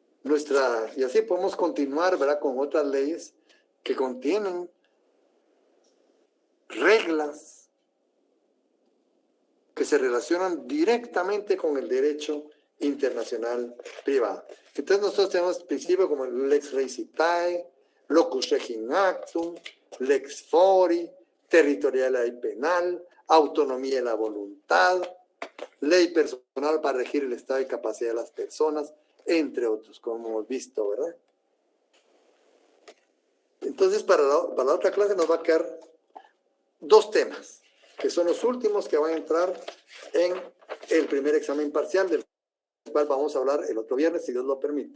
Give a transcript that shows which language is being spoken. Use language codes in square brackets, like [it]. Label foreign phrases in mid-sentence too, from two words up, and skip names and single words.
[es] y así podemos continuar, ¿verdad?, con otras leyes que contienen reglas que se relacionan directamente con el derecho internacional privado. Entonces nosotros tenemos principios como el [la] lex recitae, locus regim actum, lex fori, [es] territorialidad penal, autonomía de la voluntad, ley personal para regir el estado de capacidad de las personas, entre otros, como hemos visto, ¿verdad? Entonces, para la otra clase nos va a quedar dos temas, que son los últimos que van a entrar en el primer examen parcial, del cual vamos a hablar el otro viernes, si Dios lo permite.